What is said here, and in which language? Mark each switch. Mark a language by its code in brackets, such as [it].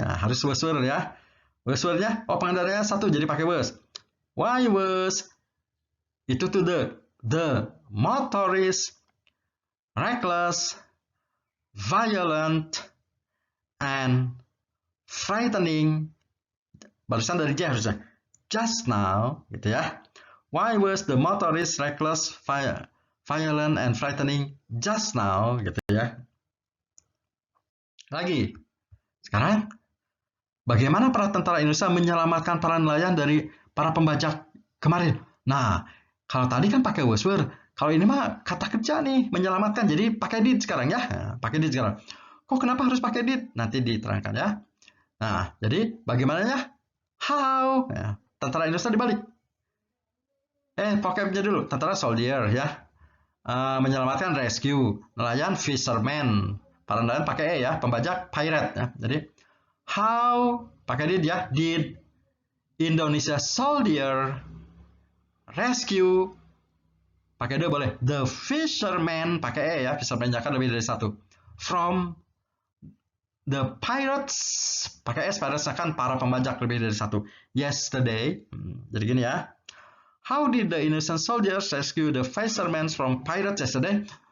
[id] Nah, harus word ya. Word-nya, pengendaranya satu, jadi pakai was. Why was? [en] Itu tuh the motorist, reckless, violent, and frightening. [id] Barusan dari J harusnya. [en] Just now, gitu ya. Why was the motorist reckless, violent, and frightening just now, gitu ya. [id] Lagi. Sekarang, bagaimana para tentara Indonesia menyelamatkan para nelayan dari para pembajak kemarin? Nah, kalau tadi kan pakai was were, kalau ini mah kata kerja nih, menyelamatkan. Jadi pakai did sekarang ya. Nah, pakai did sekarang. Kok kenapa harus pakai did? Nanti diterangkan ya. Nah, jadi bagaimananya? How? Ya, tentara Indonesia dibalik. Vocabnya dulu. Tentara soldier ya. Menyelamatkan rescue. Nelayan fisherman. Para nelayan pakai ya. Pembajak pirate ya. Jadi how pakai did ya. [en] Did Indonesia soldier rescue [id] pakai D boleh. The fisherman pakai ya. Fisherman jangan lebih dari satu. [en] From the pirates [id] pakai S. Pirates kan para pembajak lebih dari satu. Yesterday. Jadi gini ya. [en] How did the innocent soldiers rescue the fishermen from pirates yesterday?